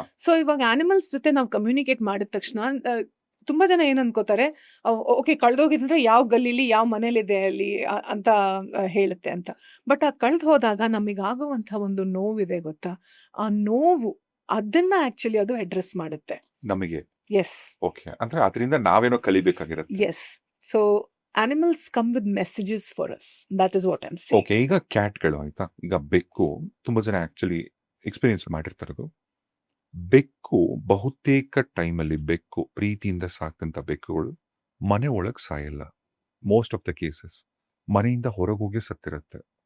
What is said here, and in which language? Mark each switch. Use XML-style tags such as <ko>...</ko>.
<kn>So ಇವಾಗ animals ಜೊತೆ ನಾವು ಕಮ್ಯುನಿಕೇಟ್ ಮಾಡಿದ ತಕ್ಷಣ ತುಂಬಾ ಜನ ಏನ್ ಅನ್ಕೋತಾರೆ, ಓಕೆ ಕಳ್ದೋಗಿದ್ರೆ ಯಾವ ಗಲ್ಲಿಲಿ ಯಾವ ಮನೇಲಿದೆ ಅಲ್ಲಿ ಅಂತ ಹೇಳುತ್ತೆ ಅಂತ. ಬಟ್ ಆ ಕಳ್ದು ಹೋದಾಗ ನಮಗಾಗುವಂಥ ಒಂದು ನೋವಿದೆ ಗೊತ್ತಾ, ಆ ನೋವು ಅದನ್ನ ಆಕ್ಚುಲಿ ಅದು ಅಡ್ರೆಸ್ ಮಾಡುತ್ತೆ ನಮಗೆ. ಎಸ್, ಓಕೆ, ಅಂದ್ರೆ ಅದರಿಂದ ನಾವೇನೋ ಕಲಿಬೇಕಾಗಿರುತ್ತೆ. S.</kn> <en>So animals come with messages for us. That is what I'm saying.</en> <kn>Okay, ಈಗ ಕ್ಯಾಟ್ಗಳು ಆಯ್ತಾ. ಈಗ ಬೆಕ್ಕು ತುಂಬಾ ಜನ ಆಕ್ಚುಲಿ ಎಕ್ಸ್ಪೀರಿಯನ್ಸ್ ಮಾಡಿರ್ತಾರದು. ಬೆಕ್ಕು ಬಹುತೇಕ ಟೈಮಲ್ಲಿ ಬೆಕ್ಕು ಪ್ರೀತಿಯಿಂದ ಸಾಕಂತ ಬೆಕ್ಕುಗಳು ಮನೆ ಒಳಗೆ ಸಾಯಲ್ಲ.</kn> <en>most of the cases</en> <kn>ಮನೆಯಿಂದ ಹೊರಗೋಗಿ ಸತ್ತಿರುತ್ತೆ.</kn>